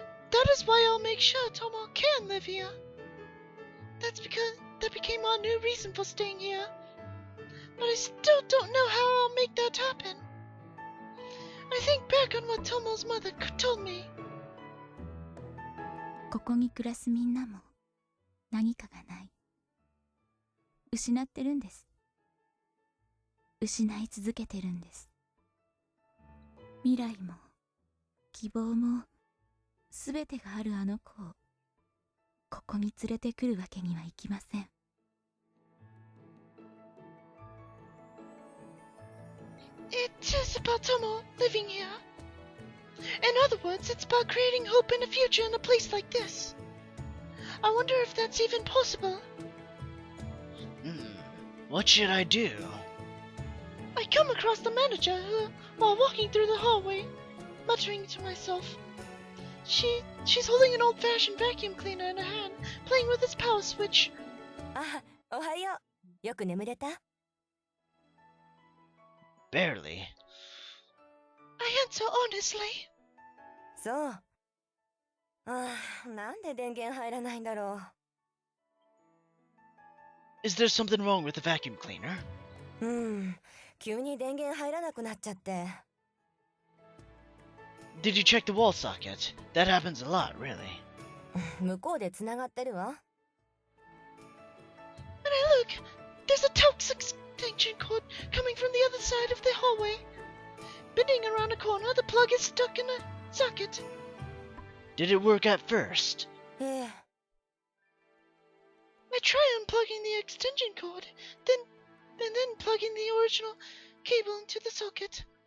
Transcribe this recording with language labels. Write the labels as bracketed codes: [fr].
[en] That is why I'll make sure Tomo can live here. That became our new reason for staying here. But I still don't know how I'll make that happen. I think back on what Tomo's mother told me. [ja] ここに暮らすみんなも何かがない。失ってるんです。失い続けてるんです。未来も希望もすべてがあるあの子をここに連れてくるわけにはいきません。 [en] It is about Tomo living here. In other words, it's about creating hope in a future in a place like this. I wonder if that's even possible. What should I do? I come across the manager while walking through the hallway, muttering to myself. She's holding an old-fashioned vacuum cleaner in her hand, playing with its power switch. [ja] あ、おはよう。よく眠れた？ [en] Barely. I answer honestly. [ja] そう。なんで電源入らないんだろう。 [en] Is there something wrong with the vacuum cleaner? [ja] 急に電源入らなくなっちゃって。 [en] Did you check the wall socket? That happens a lot, really. [ja] 向こうでつながってるわ。 [en] When I look, there's a toxic extension cord coming from the other side of the hallway. Bending around a corner, the plug is stuck in a socket. Did it work at first? ええ。 I try unplugging the extension cord, then plugging the original cable into the socket.